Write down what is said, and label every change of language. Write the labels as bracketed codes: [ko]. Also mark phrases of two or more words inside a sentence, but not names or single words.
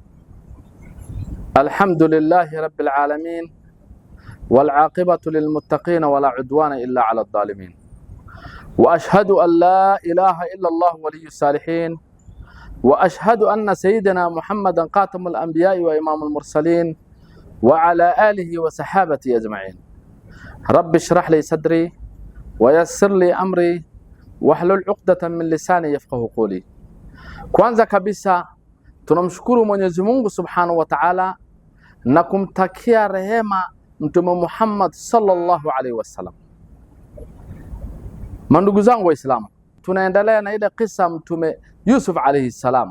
[ar] الحمد لله رب العالمين والعاقبة للمتقين ولا عدوان إلا على الظالمين، وأشهد أن لا إله إلا الله ولي الصالحين، وأشهد أن سيدنا محمدا خاتم الأنبياء وإمام المرسلين وعلى آله وصحابته أجمعين. رب اشرح لي صدري ويسر لي أمري واحلل عقدة من لساني يفقه قولي. [sw] Kwanza kabisa tunamshukuru Mwenyezi Mungu [ar] سبحانه وتعالى [sw] na kumtakia rehema Mtume Muhammad [ar] صلى الله عليه وسلم. [sw] Mandugu zangu Waislamu, tunaendelea na ile kisa Mtume Yusuf [ar] عليه السلام.